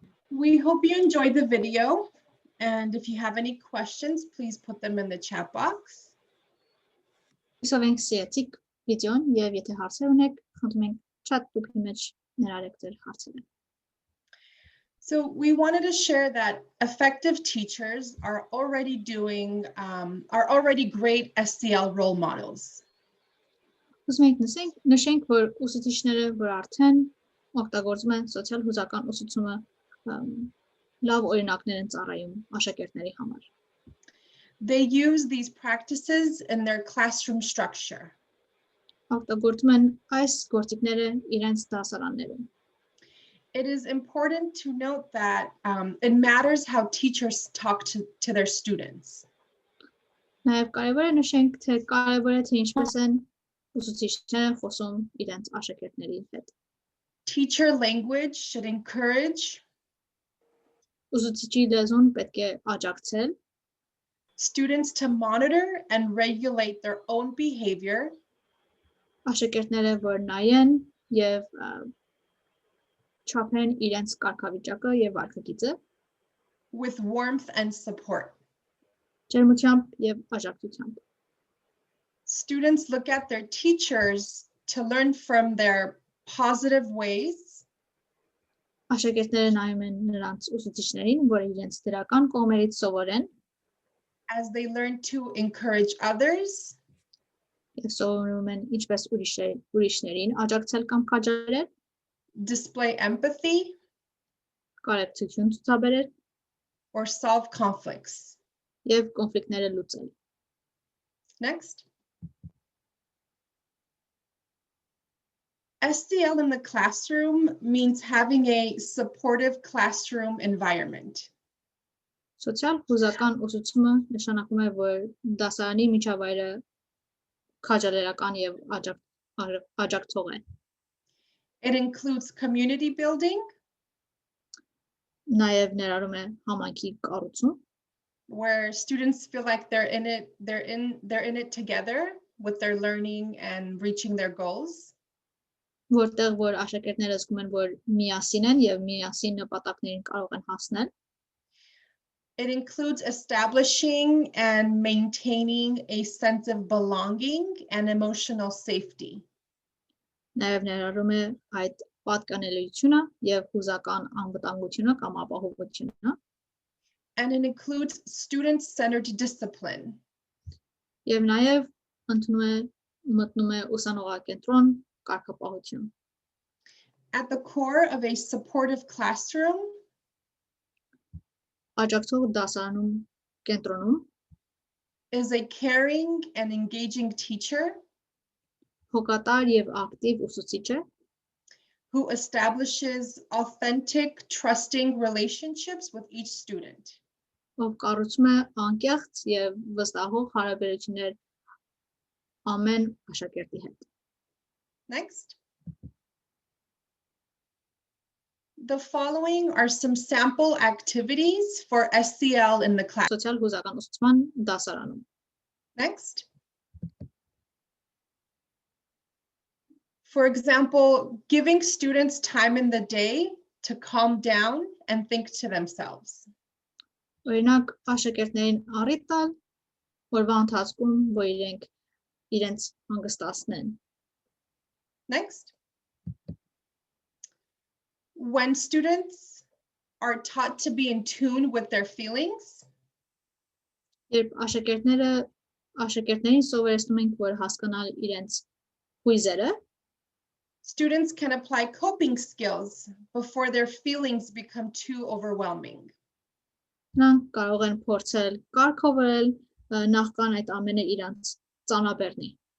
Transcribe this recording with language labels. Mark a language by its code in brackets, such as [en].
[en] We hope you enjoyed the video, and if you have any questions, please put them in the chat box. [hy] Հուսով ենք սիրեցիք վիդեոն և եթե հարցեր ունեք, խնդրում ենք chat box-ի մեջ ներառեք ձեր հարցերը։ [en] So we wanted to share that effective teachers are already great SCL role models. [hy] Ուզում ենք նշենք, որ ուսուցիչները, որ արդեն օգտագործում են սոցիալ հուզական ուսուցումը, լավ օրինակներ են ծառայում աշակերտների համար։ [en] They use these practices in their classroom structure. [hy] Օգտագործում են այս գործիքները իրենց դասարաններում։ [en] It is important to note that it matters how teachers talk to their students. [hy] Նաև կարևոր է նշենք, թե կարևոր է թե ինչպես են ուսուցիչները խոսում իրենց աշակերտների հետ։ [en] Teacher language should encourage [hy] Ուսուցիչի լեզուն պետք է աջակցել [en] students to monitor and regulate their own behavior [hy] աշակերտները, որ նայեն եւ չափեն իրենց կարգավիճակը եւ վարքագիծը [en] with warmth and support. [hy] ջերմությամբ եւ աջակցությամբ։ [en] Students look at their teachers to learn from their positive ways. [hy] Աշակերտները նայում են նրանց ուսուցիչներին, որ իրենց դրական կողմերից սովորեն, [en] as they learn to encourage others. [hy] Եվ սովորում են ինչպես ուրիշներին աջակցել կամ քաջալերել, [en] display empathy, [hy] կարեկցություն ցուցաբերել, [en] or solve conflicts. [hy] Եվ կոնֆլիկտները լուծել։ [en] Next. SCL in the classroom means having a supportive classroom environment. [hy] Սոցիալ հուզական ուսուցումը նշանակում է, որ դասարանի միջավայրը քաջալերական եւ աջակցող է։ [en] It includes community building. [hy] Նաև ներառում է համայնքի կառուցում, [en] where students feel like they're in it together with their learning and reaching their goals. [hy] Որտեղ որ աշակերտները զգում են, որ միասին են եւ միասին նպատակներին կարող են հասնել. [en] It includes establishing and maintaining a sense of belonging and emotional safety. [hy] Նաև ներառում է այդ պատկանելիությունը եւ հուզական անվտանգությունը կամ ապահովությունը, [en] And it includes student-centered discipline. [hy] եւ նաև մտնում է ուսանողակենտրոն կարգապահություն։ [en] At the core of a supportive classroom [hy] Աջակցող դասարանում կենտրոնում [en] is a caring and engaging teacher [hy] հոգատար եւ ակտիվ ուսուցիչ է, [en] who establishes authentic, trusting relationships with each student. [hy] ով կառուցում է անկեղծ եւ վստահող հարաբերություններ ամեն աշակերտի հետ։ [en] Next. The following are some sample activities for SCL in the class. [hy] Սոցիալ հուզական ուսուցման դասարանում։ [en] Next. For example, giving students time in the day to calm down and think to themselves. [hy] Օրինակ աշակերտներին առիթ տալ օրվա ընթացքում, որ իրենց հանգստացնեն։ [en] Next. When students are taught to be in tune with their feelings, [hy] Երբ աշակերտներին սովորեցնում ենք, որ հասկանալ իրենց հույզերը, [en] students can apply coping skills before their feelings become too overwhelming. [hy] նրանք կարող են փորձել կարգավորել նախքան այդ ամենը իրենց ծանրաբեռնի։